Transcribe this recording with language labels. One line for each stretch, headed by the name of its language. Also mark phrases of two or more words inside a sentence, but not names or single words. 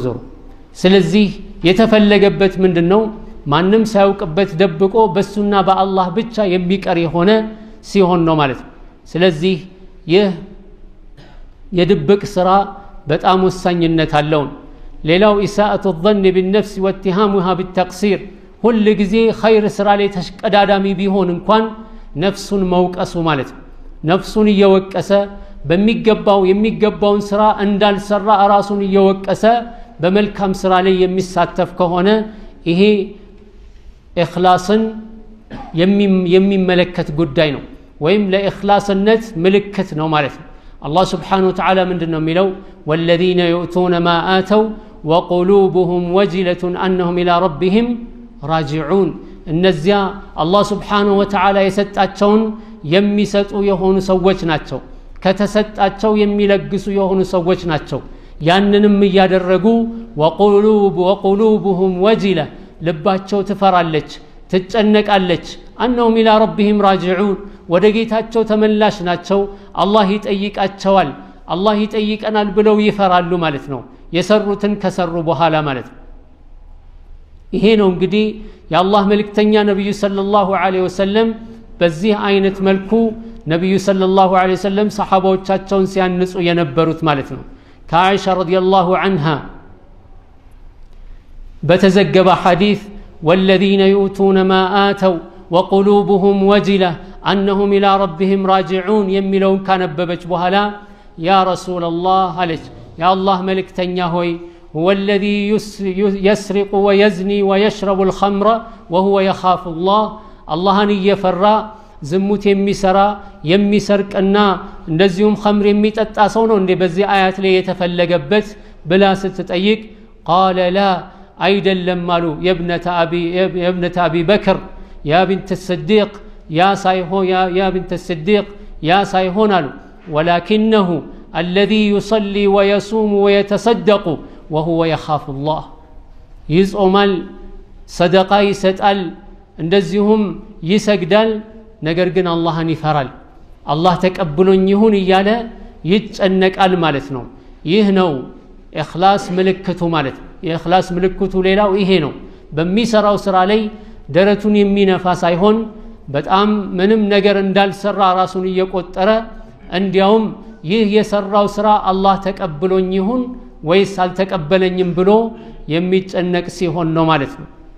Amharic: ስለዚህ የተፈለገበት ምንድነው ማንም ሳያውቅበት ደብቆ በሱና በአላህ ብቻ የሚቀር የሆነ ሲሆን ነው ማለት ነው ስለዚህ ይህ የድብቅ ስራ በጣም ወሳኝነት አለው ሌላው ኢሳአቱ
Arabic: الظن بالنفس واتهامها بالتقصير
Amharic: ሁሉ ጊዜ ኸይር ስራ ላይ ተሽቀዳዳሚ ቢሆን እንኳን ነፍሱን መውቀሱ ማለት ነው ነፍሱን እየወቀሰ የሚገባውን ስራ እንዳልሰራ ራሱን እየወቀሰ በመልካም ስራ ላይ የሚሳተፍ ከሆነ ይሄ ኢኽላስን የሚመለከት ጉዳይ ነው ወይም ለኢኽላስነት ምልክት ነው ማለት ነው
Arabic: الله سبحانه وتعالى
Amharic: ምንድነው የሚለው
Arabic: والذين يؤتون ما آتوا وقلوبهم وجلة أنهم إلى ربهم راجعون
Amharic: እነዚያ
Arabic: الله سبحانه وتعالى
Amharic: የሰጣቸውን የሚሰጡ የሆኑ ሰዎች ናቸው ከተሰጣቸው የሚለግሱ የሆኑ ሰዎች ናቸው ያንንም ያደረጉ
Arabic: وقلوبهم وجلة
Amharic: ልባቸው ትፈራለች ትጨነቃለች
Arabic: أنهم إلى ربهم راجعون
Amharic: ወደ ጌታቸው ተመላሽ ናቸው አላህ ይጠይቃቸዋል አላህ ይጠይቀናል ብለው ይፈራሉ ማለት ነው የሰሩትን ከሰሩ በኋላ ማለት ነው ይሄ ነው እንግዲህ የአላህ መልእክተኛ ነብዩ
Arabic: صلى الله عليه وسلم
Amharic: በዚህ አይነት መልኩ ነብዩ
Arabic: صلى الله عليه وسلم
Amharic: ሰሃባዎቻቸውን ሲያንጹ የነበሩት ማለት ነው። ከአይሻ
Arabic: رضي الله عنها
Amharic: በተዘገበ ሐዲስ
Arabic: والذين يؤتون ما آتوا وقلوبهم وجلة أنهم إلى ربهم راجعون
Amharic: የሚለውን ካነበበች በኋላ
Arabic: يا رسول الله
Amharic: አለች ያ አላህ መልእክተኛ ሆይ
Arabic: هو الذي يسرق ويزني ويشرب الخمر وهو يخاف الله
Amharic: አላህን እየፈራ ዝሙት የሚሰራ የሚሰርቅና እንደዚሁም ኸምር የሚጠጣ ሰው ነው እንዴ በዚህ አያት ላይ የተፈለገበት ብላ ስትጠይቅ
Arabic: قال لا
Amharic: አይደለም አሉ
Arabic: يا ابنة أبي بكر يا بنت
Amharic: الصديق
Arabic: يا بنت
Amharic: الصديق ያ ሳይሆን አሉ
Arabic: ولكنه الذي يصلي ويصوم ويتصدق وهو يخاف الله
Amharic: ይጾማል ሰደቃ ይሰጣል እንደዚሁም ይሰግዳል ነገር ግን አላህን ይፈራል አላህ ተቀብሎኝ ይሁን እያለ ይጨነቃል ማለት ነው ይህ ነው ኢኽላስ ምልክቱ ማለት የኢኽላስ ምልክቱ ሌላው ይሄ ነው በሚሰራው ስራ ላይ ደረቱን የሚነፋ ሳይሆን በጣም ምንም ነገር እንዳልሰራ ራሱን እየቆጠረ እንዲያውም ይህ የሰራው ስራ አላህ ተቀብሎኝ ይሁን ወይስ አልተቀበለኝም ብሎ የሚጨነቅ ሲሆን ነው ማለት ነው